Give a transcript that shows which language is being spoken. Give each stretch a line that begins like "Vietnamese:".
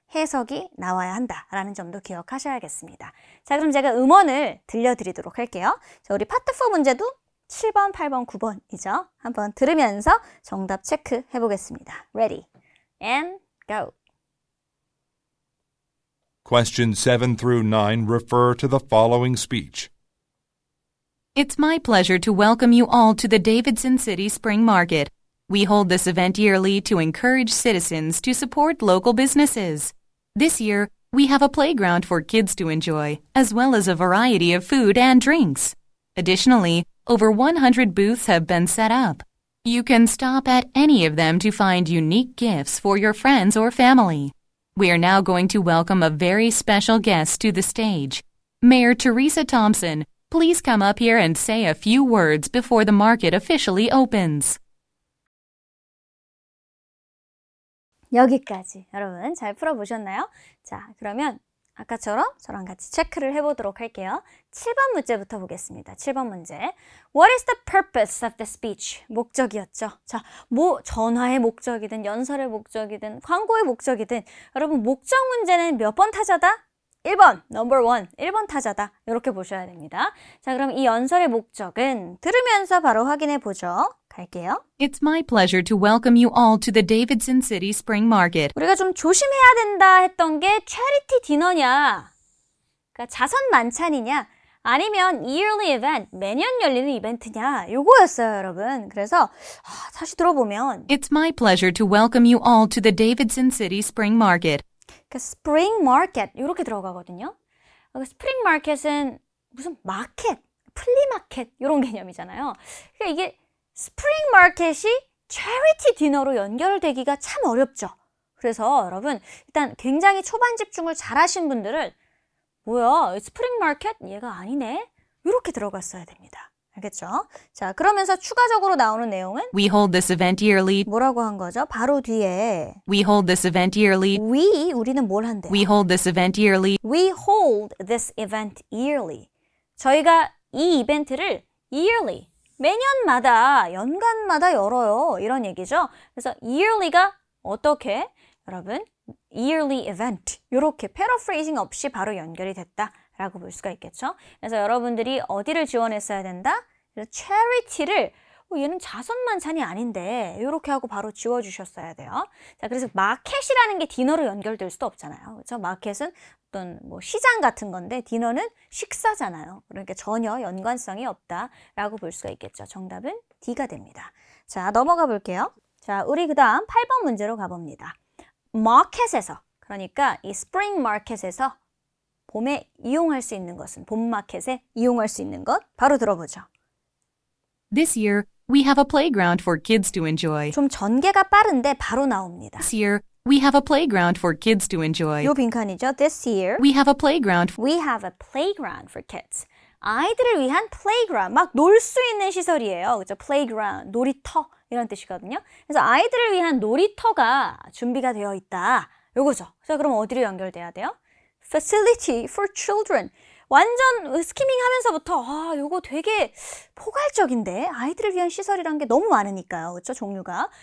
Korean: 해석이 나와야 한다라는 점도 기억하셔야겠습니다. 자, 그럼 제가 음원을 들려드리도록 할게요. 자, 우리 파트 4 문제도 7번, 8번, 9번이죠. 한번 들으면서 정답 체크해 보겠습니다.
English: Ready and go. Questions 7 through 9 refer to the following speech. It's my pleasure to welcome you all to the Davidson City Spring Market. We hold this event yearly to encourage citizens to support local businesses. This year, we have a playground for kids to enjoy, as well as a variety of food and drinks. Additionally, over 100 booths have been set up. You can stop at any of them to find unique gifts for your friends or family. We are now going to welcome a very special guest to the stage. Mayor Teresa Thompson, please come up here and say a few words before the market officially opens.
Korean: 여기까지 여러분 잘 풀어보셨나요? 자, 그러면 아까처럼 저랑 같이 체크를 해보도록 할게요. 7번 문제부터 보겠습니다. 7번 문제.
English: What is the purpose of the speech?
Korean: 목적이었죠. 자, 뭐 전화의 목적이든 연설의 목적이든 광고의 목적이든 여러분 목적 문제는 몇 번 타자다? 1번,
English: number 1,
Korean: 1번 타자다. 이렇게 보셔야 됩니다. 자, 그럼 이 연설의 목적은 들으면서 바로 확인해 보죠. 갈게요.
English: It's my pleasure to welcome you all to the Davidson City Spring Market.
Korean: 우리가 좀 조심해야 된다 했던 게 charity 디너냐, 그러니까 자선 만찬이냐, 아니면 yearly event, 매년 열리는 이벤트냐, 요거였어요, 여러분. 그래서 다시 들어보면
English: It's my pleasure to welcome you all to the Davidson City Spring Market.
Korean: 그러니까 spring market 이렇게 들어가거든요. 스프링 마켓은 무슨 마켓, 플리마켓 이런 개념이잖아요. 그러니까 이게 스프링 마켓이 체리티 디너로 연결되기가 참 어렵죠. 그래서 여러분 일단 굉장히 초반 집중을 잘 하신 분들은 뭐야 스프링 마켓? 얘가 아니네? 이렇게 들어갔어야 됩니다. 알겠죠? 자, 그러면서 추가적으로 나오는 내용은
English: We hold this event yearly.
Korean: 뭐라고 한 거죠? 바로 뒤에
English: We hold this event yearly.
Korean: 우리는 뭘 한대요?
English: We hold this event yearly. We hold this event yearly.
Korean: 저희가 이 이벤트를 yearly, 매년마다, 연간마다 열어요. 이런 얘기죠. 그래서 yearly가 어떻게? 여러분, yearly event. 이렇게 paraphrasing 없이 바로 연결이 됐다라고 볼 수가 있겠죠. 그래서 여러분들이 어디를 지원했어야 된다? 그래서 charity를 얘는 자선만찬이 아닌데 이렇게 하고 바로 지워주셨어야 돼요. 자, 그래서 마켓이라는 게 디너로 연결될 수도 없잖아요. 그렇죠? 마켓은 어떤 뭐 시장 같은 건데 디너는 식사잖아요. 그러니까 전혀 연관성이 없다라고 볼 수가 있겠죠. 정답은 D가 됩니다. 자, 넘어가 볼게요. 자, 우리 그 다음 8번 문제로 가봅니다. 마켓에서, 그러니까 이 스프링 마켓에서 봄에 이용할 수 있는 것은, 봄 마켓에 이용할 수 있는 것 바로 들어보죠.
English: This year, we have a playground for kids to enjoy.
Korean: 좀 전개가 빠른데 바로 나옵니다.
English: This year, we have a playground for kids to enjoy.
Korean: 요 빈칸이죠.
English: This year, We have a playground. we have a playground for kids.
Korean: 아이들을 위한 playground, 막 놀 수 있는 시설이에요. 그죠? playground, 놀이터 이런 뜻이거든요. 그래서 아이들을 위한 놀이터가 준비가 되어 있다. 요거죠. 자, 그럼 어디로 연결돼야 돼요?
English: Facility for children.
Korean: 완전 스키밍 하면서부터 요거 되게 포괄적인데 아이들을 위한 시설이란 게 너무 많으니까요. 그렇죠? 종류가.